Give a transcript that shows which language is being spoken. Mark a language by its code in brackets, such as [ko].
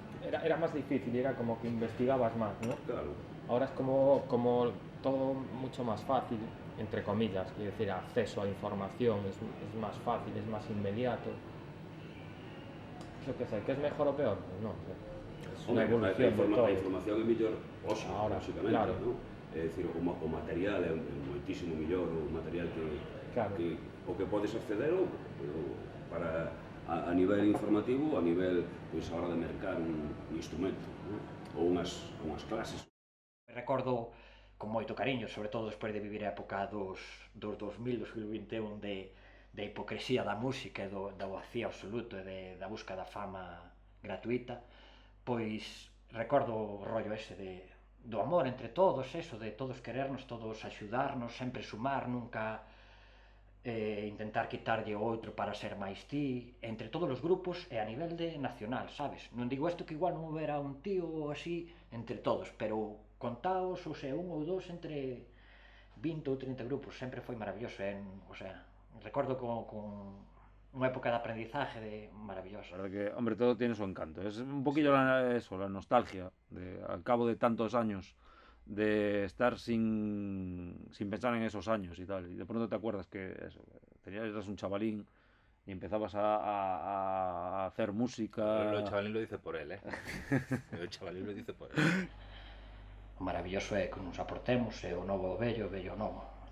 [es] Era más difícil, era como que investigabas más, ¿no? Claro. Ahora es como todo mucho más fácil, entre comillas, quiero decir, acceso a información es más fácil, es más inmediato. Yo qué sé, ¿que es mejor o peor? Pues no, es una evolución de todo. [gl] A información é mellor hoxe, [es] Ahora, básicamente, claro. [gl] non? É dicir, o material é moitísimo mellor, o material que o que podes acceder ou para a nivel informativo, a nivel pois a hora de mercar un instrumento, non? Ou unhas clases. Recordo con moito cariño, sobre todo despois de vivir a época dos 2000, 2021 de hipocresía da música e da vacío absoluto e da busca da fama gratuita, pois recordo o rollo ese do amor entre todos, eso, de todos querernos, todos axudarnos, sempre sumar, nunca intentar quitarlle o outro para ser máis ti, entre todos os grupos e a nivel nacional, sabes? Non digo isto que igual non houbera un tío así entre todos, pero contaos, ou sea, un ou dos entre 20 ou 30 grupos, sempre foi maravilloso, o sea, recordo con unha época de aprendizaje maravillosa. [es] La verdad que, hombre, todo tiene su encanto. Es un poquillo la nostalgia, al cabo de tantos años, de estar sin pensar en esos años y tal. Y de pronto te acuerdas que eras un chavalín y empezabas a hacer música. El chavalín lo dice por él, ¿eh? El chavalín lo dice por él. [gl] O maravilloso é que nos aportemos, é o novo o vello o novo.